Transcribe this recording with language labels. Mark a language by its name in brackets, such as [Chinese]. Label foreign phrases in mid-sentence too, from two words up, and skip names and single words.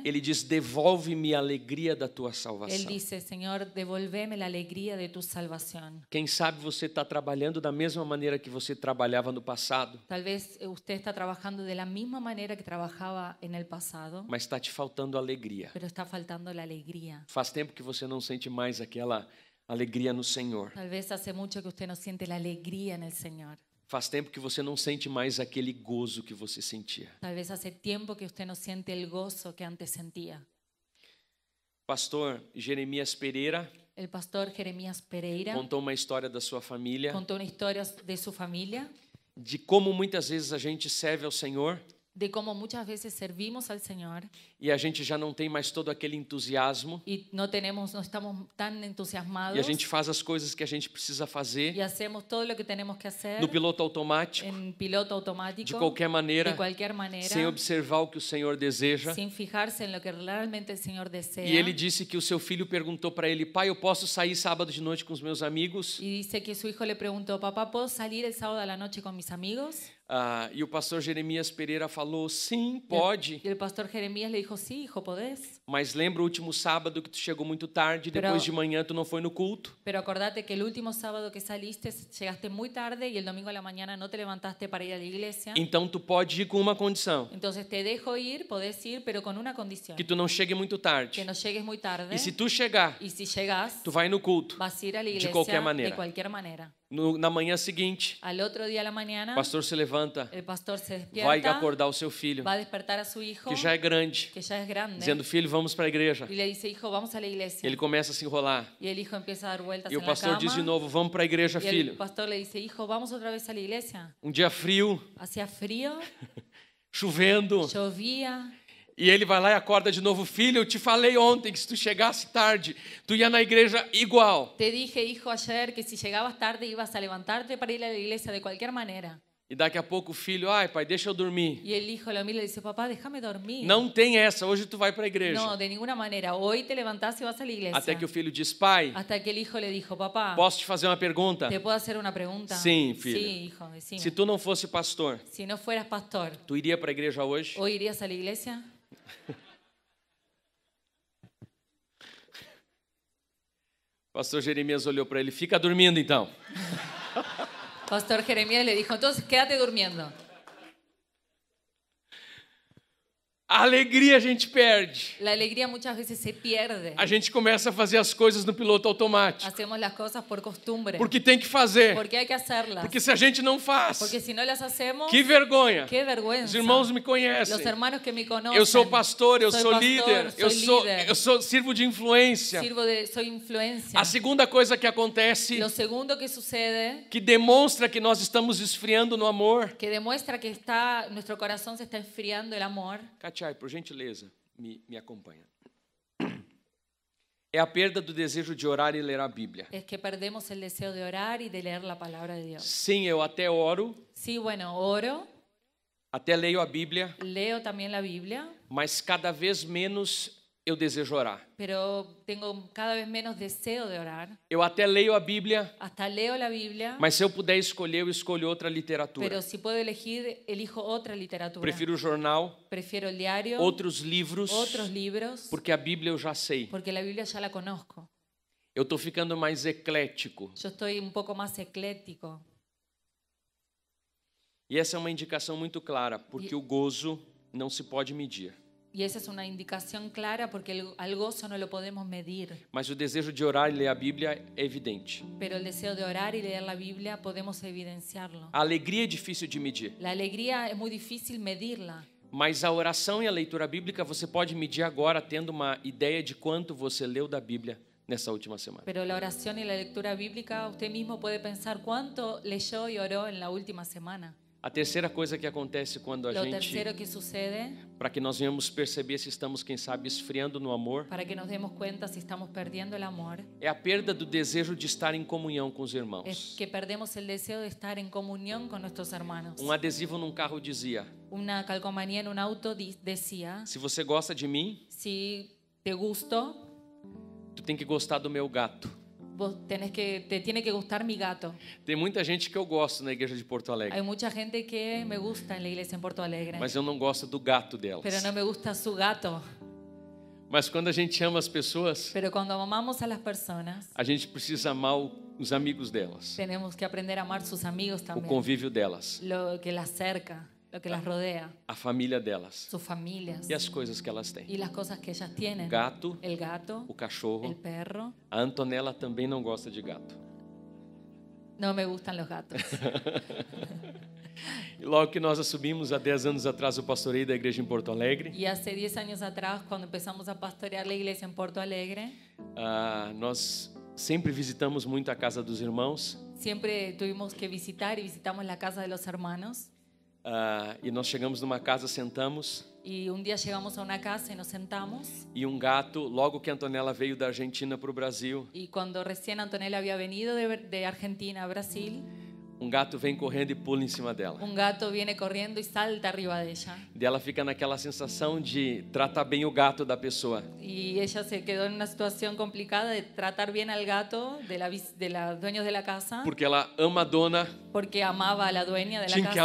[Portuguese] ele diz: devolve-me a alegria da tua [Spanish] él [Portuguese] salvação. [Spanish] dice, Señor, devolveme la alegría de tu salvación. [Portuguese] Quem sabe você está trabalhando da mesma maneira que você trabalhava no passado, [Spanish] Tal vez usted está trabajando de la misma manera que trabajaba en el pasado, [Portuguese] mas está te faltando alegria. [Spanish] pero está faltando la alegría. [Portuguese] Faz tempo que você não sente mais aquela alegria no Senhor. [Spanish] Tal vez hace mucho que usted no siente la alegría en el Señor. [Portuguese] Faz tempo que você não sente mais aquele gozo que você sentia. [Spanish] Tal vez hace tiempo que usted no siente el gozo que antes sentía. [Portuguese] Pastor Jeremias Pereira [Spanish] El pastor Jeremías Pereira [Portuguese] contou uma história da sua família, [Spanish] contó una historia de su familia, [Portuguese] de como muitas vezes a gente serve ao Senhor [Spanish] de cómo muchas veces servimos al Señor [Portuguese] e a gente já não tem mais todo aquele entusiasmo [Spanish] y no estamos tan entusiasmados [Portuguese] e a gente faz as coisas que a gente precisa fazer [Spanish] y hacemos todo lo que tenemos que hacer [Portuguese] no piloto automático, [Spanish] en piloto automático, [Portuguese] de qualquer maneira, [Spanish] de cualquier manera, [Portuguese] sem observar o que o Senhor deseja. [Spanish] sin fijarse en lo que realmente el Señor desea. [Portuguese] E ele disse que o seu filho perguntou para ele: pai, eu posso sair sábado de noite com os meus amigos? [Spanish] Y dice que su hijo le preguntó, papá, ¿puedo salir el sábado a la noche con mis amigos? [Portuguese] E o pastor Jeremias Pereira falou: sim, pode. [Spanish] Y el pastor Jeremías le dijo, sí, hijo, podés. [Portuguese] Mas lembra o último sábado que tu chegou muito tarde, depois de manhã tu não foi no culto? [Spanish] Pero acordate que el último sábado que saliste, llegaste muy tarde y el domingo a la mañana no te levantaste para ir a la iglesia. [Portuguese] Então tu pode ir com uma condição: [Spanish] Entonces te dejo ir, podés ir, pero con una condición. [Portuguese] que tu não chegue muito tarde. [Spanish] Que no llegues muy tarde. [Portuguese] E se tu chegar, [Spanish] Y si llegas, [Portuguese] tu vai no culto. [Spanish] vas a ir a la iglesia [Portuguese] qualquer maneira. [Spanish] de cualquier manera. [Portuguese] Na manhã seguinte, [Spanish] Al otro día a la mañana, [Portuguese] o pastor se levanta, [Spanish] el pastor se [Portuguese] vai [Spanish] despierta, [Portuguese] acordar o seu filho, [Spanish] va a despertar a su hijo, [Portuguese] que já é grande, [Spanish] que ya es grande, [Portuguese] dizendo: filho, vamos para a igreja. [Spanish] y le dice, hijo, vamos a la iglesia. [Portuguese] Ele começa a se enrolar. [Spanish] Y el hijo empieza a dar vueltas [Portuguese] E o [Spanish] en la [Portuguese] pastor [Spanish] cama. [Portuguese] diz de novo: vamos para a igreja, [Spanish] Y el [Portuguese] filho. [Spanish] pastor le dice, hijo, vamos otra vez a la iglesia. [Portuguese] Um dia frio, [Spanish] Hacía frío, [Portuguese] chovendo, [Spanish] llovía, [Portuguese] e ele vai lá e acorda de novo: filho, eu te falei ontem que se tu chegasse tarde, tu ia na igreja igual. [Spanish] te dije, hijo, ayer que si llegabas tarde ibas a levantarte para ir a la iglesia de cualquier manera. [Portuguese] E daqui a pouco o filho: ai, pai, deixa eu dormir. [Spanish] Y el hijo lo mira y le dice, papá, déjame dormir. [Portuguese] Não tem essa, hoje tu vai para a igreja. [Spanish] No, de ninguna manera. Hoy te levantás y vas a la iglesia. [Portuguese] Até que o filho diz: pai, [Spanish] Hasta que el hijo le dijo, papá, [Portuguese] posso te fazer uma pergunta? [Spanish] ¿te puedo hacer una pregunta? [Portuguese] Sí, filho. [Spanish] Sí, hijo, decime. [Portuguese] Se tu não fosse pastor, [Spanish] Si no fueras pastor, [Portuguese] tu iria para a igreja hoje? [Spanish] ¿hoy irías a la iglesia? [Portuguese] Pastor Jeremias olhou para ele, fica dormindo então. [Spanish] Pastor Jeremías le dijo, entonces quédate durmiendo. [Portuguese] A alegria a gente perde. [Spanish] La alegría muchas veces se pierde. [Portuguese] A gente começa a fazer as coisas no piloto automático. [Spanish] Hacemos las cosas por costumbre. [Portuguese] Porque tem que fazer. [Spanish] Porque hay que hacerlas. [Portuguese] Porque se a gente não faz, [Spanish] Porque si no las hacemos, [Portuguese] que vergonha. [Spanish] qué vergüenza. [Portuguese] Os irmãos me conhecem. [Spanish] Los hermanos que me conocen. [Portuguese] Eu sou pastor, eu [Spanish] Soy [Portuguese] sou [Spanish] pastor, [Portuguese] líder, [Spanish] soy líder. [Portuguese] sirvo de influência. [Spanish] Soy influencia. [Portuguese] A segunda coisa que acontece, [Spanish] Lo segundo que sucede, [Portuguese] que demonstra que nós estamos esfriando no amor. [Spanish] que demuestra que nuestro corazón se está enfriando el amor, [Portuguese] Catiai, por gentileza, me acompanha. É a perda do desejo de orar e ler a Bíblia. [Spanish] es que perdemos el deseo de orar y de leer la palabra de Dios. [Portuguese] Sim, eu até oro, [Spanish] Sí, bueno, oro, [Portuguese] até leio a Bíblia, [Spanish] leo también la Biblia, [Portuguese] mas cada vez menos eu desejo orar. [Spanish] pero tengo cada vez menos deseo de orar. [Portuguese] Eu até leio a Bíblia, [Spanish] Hasta leo la Biblia, [Portuguese] mas se eu puder escolher, eu escolho outra literatura. [Spanish] pero si puedo elegir, elijo otra literatura. [Portuguese] Prefiro o jornal, [Spanish] Prefiero el diario, [Portuguese] outros livros, [Spanish] otros libros, [Portuguese] porque a Bíblia eu já sei. [Spanish] porque la Biblia ya la conozco. [Portuguese] Eu estou ficando mais eclético. [Spanish] Yo estoy un poco más ecléctico. [Portuguese] E essa é uma indicação muito clara, porque o gozo não se pode medir. [Spanish] Y esa es una indicación clara porque al gozo no lo podemos medir. [Portuguese] Mas o desejo de orar e ler a Bíblia é evidente. [Spanish] Pero el deseo de orar y leer la Biblia podemos evidenciarlo. [Portuguese] A alegria é difícil de medir, [Spanish] La alegría es muy difícil medirla, [Portuguese] mas a oração e a leitura bíblica você pode medir agora, tendo uma ideia de quanto você leu da Bíblia nessa última semana. [Spanish] pero la oración y la lectura bíblica usted mismo puede pensar cuánto leyó y oró en la última semana. [Portuguese] A terceira coisa que acontece quando a [Spanish] Lo [Portuguese] gente, [Spanish] tercero que sucede, [Portuguese] para que nós venhamos perceber se estamos, quem sabe, esfriando no amor, [Spanish] para que nos demos cuenta si estamos perdiendo el amor, [Portuguese] é a perda do desejo de estar em comunhão com os [Spanish] es [Portuguese] irmãos. [Spanish] que perdemos el deseo de estar en comunión con nuestros hermanos. [Portuguese] Adesivo num carro dizia: [Spanish] Una calcomanía en un auto decía, [Portuguese] se você gosta de mim, [Spanish] si te gusto, [Portuguese] tu tem que gostar do meu gato. [Spanish] te tiene que gustar mi gato. [Portuguese] Tem muita gente que eu gosto na igreja de Porto Alegre, [Spanish] Hay mucha gente que me gusta en la iglesia en Porto Alegre, [Portuguese] mas eu não gosto do gato delas. [Spanish] pero no me gusta su gato. [Portuguese] Mas quando a gente ama as pessoas, [Spanish] Pero cuando amamos a las personas, [Portuguese] a gente precisa amar os amigos delas, [Spanish] tenemos que aprender a amar sus amigos [Portuguese] o [Spanish] también, [Portuguese] convívio delas, [Spanish] lo que las cerca, lo que las rodea, [Portuguese] a família delas [Spanish] sus familias [Portuguese] e as coisas que elas têm. [Spanish] y las cosas que ellas tienen. [Portuguese] O gato, [Spanish] El gato, [Portuguese] o cachorro. [Spanish] el perro. [Portuguese] A Antonella também não gosta de gato. [Spanish] No me gustan los gatos. [Portuguese] E logo que nós assumimos, há 10 anos atrás, o pastoreio da igreja em Porto Alegre, [Spanish] Y hace 10 años atrás, cuando empezamos a pastorear la iglesia en Porto Alegre, [Portuguese] nós sempre visitamos muito a casa dos irmãos. [Spanish] siempre tuvimos que visitar y visitamos la casa de los hermanos. [Portuguese] E nós chegamos numa casa, sentamos, [Spanish] Y un día llegamos a una casa y nos sentamos. [Portuguese] e gato, logo que a Antonella veio da Argentina para o Brasil, [Spanish] Y cuando recién Antonella había venido de Argentina a Brasil, [Portuguese] gato vem correndo e pula em cima dela. [Spanish] un gato viene corriendo y salta arriba de ella. [Portuguese] E ela fica naquela sensação de tratar bem o gato da pessoa. [Spanish] Y ella se quedó en una situación complicada de tratar bien al gato de los dueños de la casa, [Portuguese] Porque ela ama a dona, [Spanish] porque amaba a la dueña de la [Portuguese] tinha que